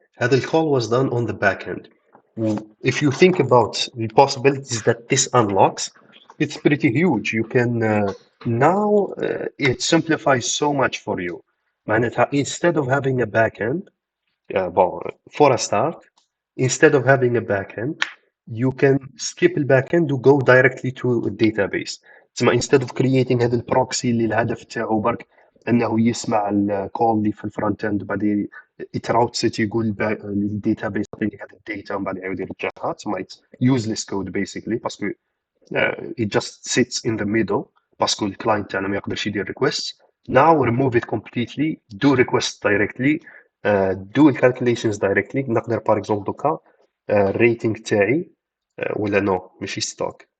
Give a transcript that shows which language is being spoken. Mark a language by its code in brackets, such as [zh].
[ar] هذا ال [en] call was done on the backend. If you think about the possibilities that this unlocks, it's pretty huge. You can now it simplifies so much for you. [ar] معناتها [en] instead of having a backend, well, for a start, instead of having a backend, you can skip the backend to go directly to a database. [ar] تسمى [en] instead of creating [ar] هذا البروكسي اللي الهدف تاعو برك انه يسمع الكول اللي في الفرونت اند وبعدين يتراوت يقول للداتابيس يعطيني هذا الداتا ومن بعد يعاود يرجعها. [en] تسمى it's useless code basically [ar] باسكو [en] it just sits in the middle باسكو [ar] الكلاينت تاعنا ما يقدرش يدير [en] requests. Now remove it completely, do requests directly, do calculations directly. [ar] نقدر [fr] par exemple [ar] دوكا rating تاعي ولا no ماشي stock.